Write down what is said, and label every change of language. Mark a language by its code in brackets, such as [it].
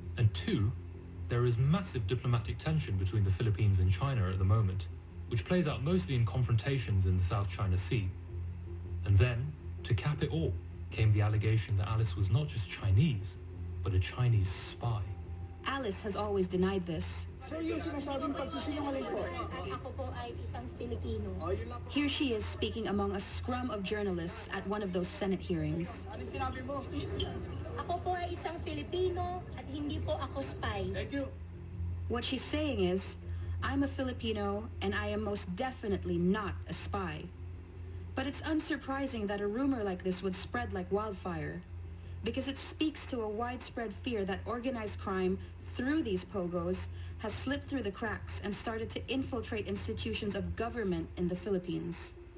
[en] And two, there is massive diplomatic tension between the Philippines and China at the moment, which plays out mostly in confrontations in the South China Sea. And then, to cap it all, came the allegation that Alice was not just Chinese, but a Chinese spy. Alice has always denied this. [tl] So yung sinasabing pagsisinungaling po? Ako po ay isang Filipino. [en] Here she is speaking among a scrum of journalists at one of those Senate hearings. [tl] Ano sinabi mo? Ako po ay isang Filipino at hindi po ako spy. [en] Thank you. What she's saying is, I'm a Filipino and I am most definitely not a spy. But it's unsurprising that a rumor like this would spread like wildfire, because it speaks to a widespread fear that organized crime through these pogos has slipped through the cracks and started to infiltrate institutions of government in the Philippines.